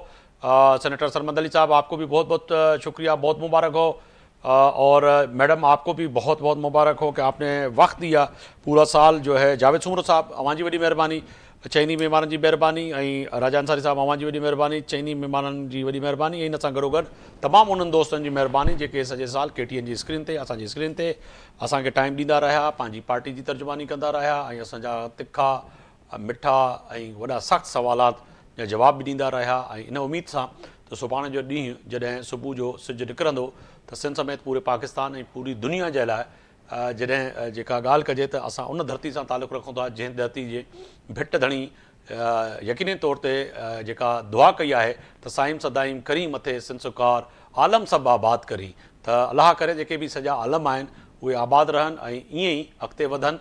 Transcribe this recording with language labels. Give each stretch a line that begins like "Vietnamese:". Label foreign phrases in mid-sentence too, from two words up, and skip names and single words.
Urdu: سینیٹر سرمد علی صاحب آپ کو بھی بہت بہت شکریہ, بہت مبارک ہو. اور میڈم آپ کو بھی بہت بہت مبارک ہو کہ آپ نے وقت دیا پورا سال جو ہے.
Sindhi: جاوید سومرو صاحب اوان جی وڈی مہربانی, چینی مہمانن جی مہربانی, راجا انصاری صاحب اوان جی وڈی مہربانی, چینی مہمانن جی وڈی مہربانی. ان सां गॾो गॾु तमामु उन्हनि दोस्तनि जी महिरबानी जेके सॼे साल KTN जी स्क्रीन ते, असांजी स्क्रीन ते असांखे टाइम ॾींदा रहिया, पंहिंजी पार्टी जी तर्जुमानी कंदा रहिया, ऐं असांजा तिखा मिठा ऐं वॾा सख़्तु सवालात जा जवाब बि ॾींदा रहिया. ऐं इन उमेद सां त सुभाणे जो ॾींहुं जॾहिं सुबुह जो सिजु निकिरंदो त सिंध समेत पूरे पाकिस्तान ऐं पूरी दुनिया जे लाइ जॾहिं जेका ॻाल्हि कजे त असां उन धरती सां तालुक़ु रखूं था जंहिं धरती जे भिट धणी यकीनी तौर ते जेका दुआ कई आहे त साईं सदाईं करी मथे सिनसुकार आलम सभु आबाद करी, त अलाह करे जेके बि सॼा आलम आहिनि उहे आबाद रहनि ऐं ईअं ई अॻिते वधनि।